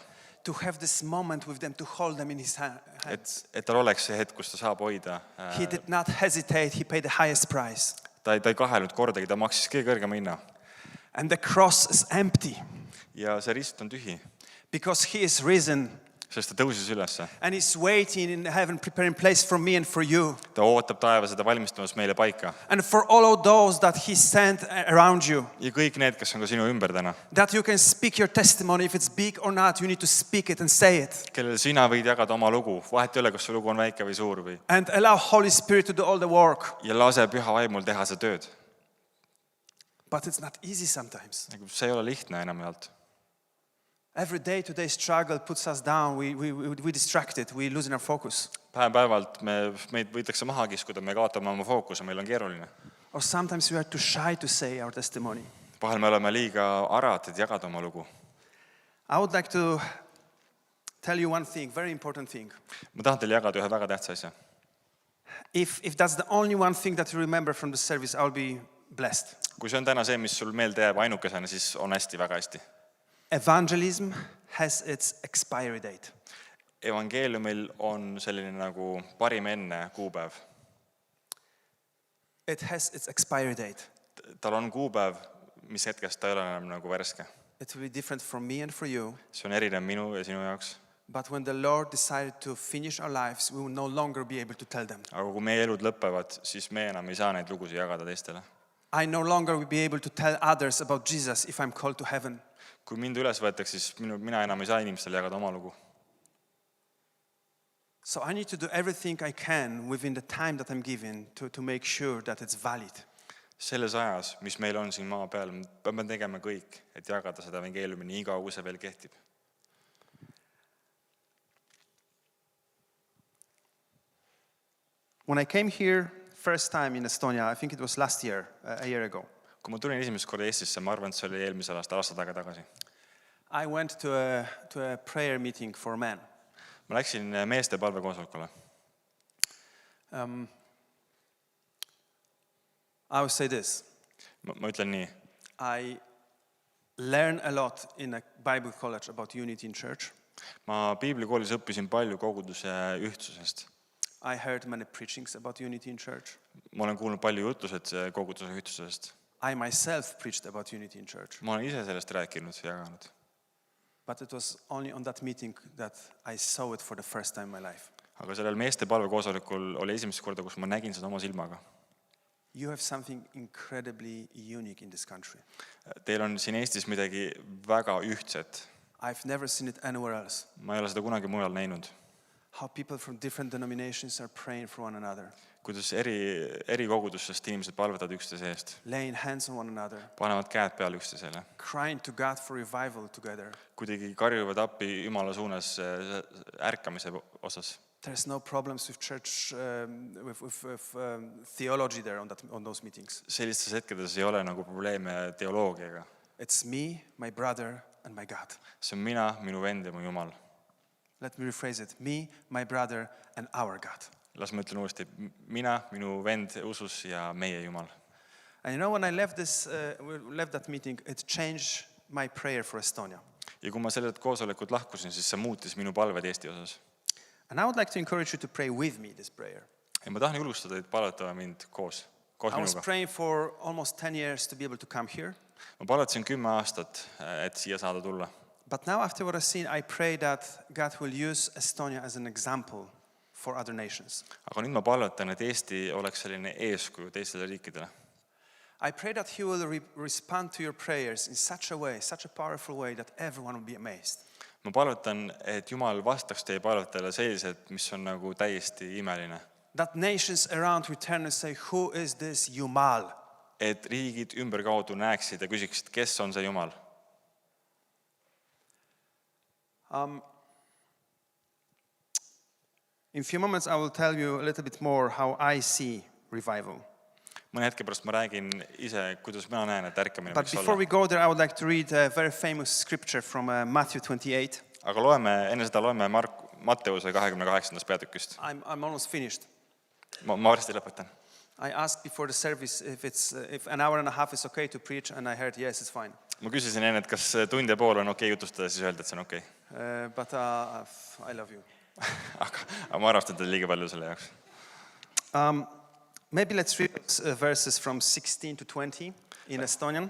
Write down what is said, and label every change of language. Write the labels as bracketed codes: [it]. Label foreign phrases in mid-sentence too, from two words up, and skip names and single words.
[en] To have this moment with them, to hold them in his hands. [et] Et tal oleks see hetk, kus ta saab hoida. [en] He did not hesitate, he paid the highest price. [et] Ta ei kahelnud kordagi, ta maksis kõige kõrgema hinna. [en] And the cross is empty. [et] Ja see rist on tühi. [en] Because he is risen. [et] Sest ta tõusis ülesse. [en] And he's waiting in heaven, preparing place for me and for you. [et] Ta ootab taevas ja ta valmistamas meile paika. [en] And for all of those that he sent around you. [et] Ja kõik need, kes on ka sinu ümber täna. [en] That you can speak your testimony, if it's big or not, you need to speak it and say it. [et] Kellele sina võid jagada oma lugu, vahet ei ole, kas su lugu on väike või suur või. [en] And allow Holy Spirit to do all the work. [et] Ja lase püha vaimul teha see tööd. [en] But it's not easy sometimes. [et] See ei ole lihtne enamjaolt. [en] Every day today's struggle puts us down, we distracted, we losing our focus. [et] Päev-päevalt meid võitakse maha kiskuda, me kaotame oma fookuse, meil on keeruline. [en] Or sometimes we are too shy to say our testimony. [et] Vahel me oleme liiga arad, et jagada oma lugu. [en] I would like to tell you one thing, very important thing. [et] Ma tahan teile jagada ühe väga tähtsa asja. [en] If that's the only one thing that you remember from the service, I'll be blessed. [et] Kui see on täna see, mis sul meelde jääb ainukesena, siis on hästi, väga hästi. [en] Evangelism has its expiry date. [et] Evangeeliumil on selline nagu parim enne kuupäev. [en] It has its expiry date. [et] Tal on kuupäev, mis hetkest ta ei ole enam nagu värske. [en] It will be different from me and for you. [et] See on erinev minu ja sinu jaoks. [en] But when the Lord decided to finish our lives, we will no longer be able to tell them. [et] Aga kui meie elud lõpevad, siis me enam ei saa neid lugusid jagada teistele. [en] I no longer will be able to tell others about Jesus if I'm called to heaven. [et] Kui mind üles võetakse, siis mina enam ei saa inimestele jagada oma lugu. [en] So I need to do everything I can within the time that I'm given to make sure that it's valid. [et] Selles ajas, mis meil on siin maa peal, peame tegema kõik, et jagada seda evangeeliumi nii kaua, kui see veel kehtib. [en] When I came here first time in Estonia, I think it was last year, a year ago. [et] Kui ma tulin esimest korda Eestisse, ma arvan, et see oli eelmisel aastal, aasta tagasi. [en] I went to a prayer meeting for men. [et] Ma läksin meeste palvekoosolekule. [en] I will say this. [et] Ma ütlen nii. [en] I learned a lot in a Bible college about unity in church. [et] Ma piiblikoolis õppisin palju koguduse ühtsusest. [en] I heard many preachings about unity in church. [et] Ma olen kuulnud palju jutlused koguduse ühtsusest. [en] I myself preached about unity in church. [et] Ma olen ise sellest rääkinud ja jaganud. [en] But it was only on that meeting that I saw it for the first time in my life. [et] Aga sellel meeste palvekoosolekul oli esimest korda, kus ma nägin seda oma silmaga. [en] You have something incredibly unique in this country. [et] Teil on siin Eestis midagi väga ühtset. [en] I've never seen it anywhere else. [et] Ma ei ole seda kunagi mujal näinud. [en] How people from different denominations are praying for one another. [et] Kuidas eri kogudustest inimesed palvetavad üksteise eest. [en] Laying hands on one another. [et] Panevad käed peale üksteisele. [en] Crying to God for revival together. [et] Kuidagi karjuvad appi Jumala suunas ärkamise osas. [en] There's no problems with church, with theology there on those meetings. [et] Sellistes hetkedes ei ole nagu probleeme teoloogiaga. [en] It's me, my brother and my God. [et] See on mina, minu vend ja mu Jumal. [en] Let me rephrase it. Me, my brother and our God. [et] Las ma ütlen uuesti. Mina, minu vend usus ja meie Jumal. [en] And you know, when I left that meeting, it changed my prayer for Estonia. [et] Ja kui ma sellelt koosolekut lahkusin, siis see muutis minu palved Eesti osas. [en] And I would like to encourage you to pray with me this prayer. [et] Ja ma tahan julgustada, et palvetama mind koos [en] I was [et] minuga. [en] praying for almost 10 years to be able to come here. [et] Ma palvetasin 10 aastat, et siia saada tulla. [en] But now after what I've seen, I pray that God will use Estonia as an example for other nations. [et] Aga nüüd ma palvetan, et Eesti oleks selline eeskuju teistele riikidele. [en] I pray that He will respond to your prayers in such a way, such a powerful way that everyone will be amazed. [et] Ma palvetan, et Jumal vastaks teie palvetele selliselt, mis on nagu täiesti imeline. [en] That nations around will turn and say, who is this Jumal? [et] Et riigid ümberkaudu näeksid ja küsiksid, kes on see Jumal. [en] In a few moments I will tell you a little bit more how I see revival. [et] Mõne hetke pärast ma räägin ise, kuidas mina näen, et ärkamine [en] But [et] võiks [en] before [et] olla. [en] we go there, I would like to read a very famous scripture from Matthew 28. [et] Aga enne seda loeme Matteuse 28. peatükist. [en] I'm almost finished. [et] Ma varsti lõpetan. [en] I asked before the service if an hour and a half is okay to preach, and I heard yes, it's fine. [et] Ma küsisin enne, et kas tund ja pool on okei jutustada, siis öeldi, et see on okei. [en] But I love you. [et] Aga ma arvastan teile liiga palju selle jaoks. [en] Maybe let's read verses from 16 to 20 in Estonian.